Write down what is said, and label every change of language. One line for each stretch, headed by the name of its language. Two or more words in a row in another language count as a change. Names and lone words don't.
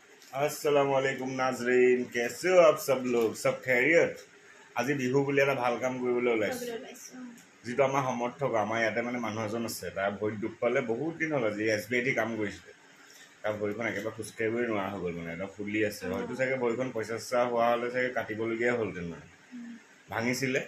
Arabic: السلام عليكم
Hindi: नाजरीन, कैसे हो आप सब लोग? सब खैरियत?
Assamese: আজি বিহু বুলি এটা ভাল কাম কৰিবলৈ ওলাইছোঁ, যিটো আমাৰ সমৰ্থক। আমাৰ ইয়াতে মানে মানুহ এজন আছে, তাৰ ভৰিত দুখ পালে বহুত দিন হ'ল। আজি SBI কাম কৰিছিলে, তাৰ ভৰিখন একেবাৰে খোজকাঢ়িবই নোৱাৰা হৈ গ'ল, মানে এটা ফুলি আছে। হয়তো চাগে ভৰিখন পইচা চইচা হোৱা হ'লে চাগে কাটিবলগীয়া হ'লহেঁতেন, মানে ভাঙিছিলে।